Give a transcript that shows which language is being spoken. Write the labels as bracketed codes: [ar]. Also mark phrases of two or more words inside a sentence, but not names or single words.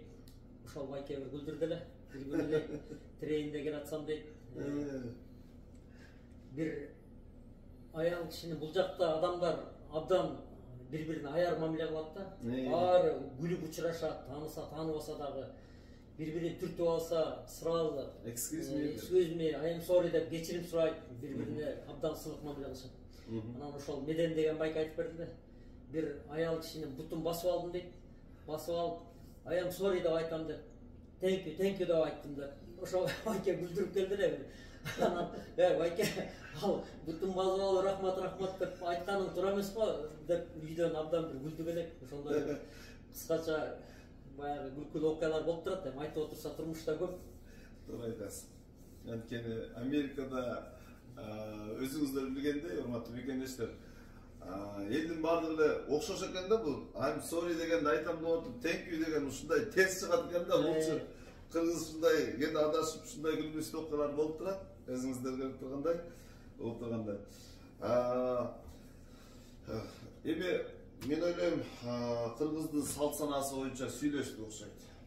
[ky] Ошол байке бир күлдүрдү эле. Бир күнү эле трейнде келатсам дейт. Бир аял кишини бул жакта адамдар абдан бири-бирине аяр мамиле кылат да. Баары күлүп учурашат, тааныса, тааныбаса дагы бири-бирин түртүп алса, сразу [en] excuse me, I am sorry [ky] деп кечирим сурайт, бири-бирине абдан сылык мамиле кылышат. Анан ошол Меден деген байка айтып берди да. Бир аял кишинин бутун басып алдым дейт. Басып алып, [en] I am sorry [ky] деп айтам деп, [en] thank you [ky] деп айттым деп. Ошол байке күлдүрүп келди эле. Анан байке ал бутун басып алып рахмат деп айтканың туура эмес го деп үйдөн абдан бир күлдүк элек. Ошондой кыскача баягы күлкүлүү окуялар болуп турат. Эми айтып отурса турмушта көп. Туура айтасыз. Анткени Америкада өзүңүздөр билгендей, урматтуу бекендештер, элдин баардыгы эле окшош экен да. Бул [en] I'm sorry [ky] дегенде айтам деп отуруп, [en] thank you [ky] деген ушундай терс чыгат экен да. Булчу кыргыз ушундай кенде адашып ушундай күлмүстүү окуялар болуп турат. Өзүңүздөр көрүп тургандай, болуп тургандай. Эми мен ойлойм, кыргыздын салт санаасы боюнча сүйлөштүк окшойт.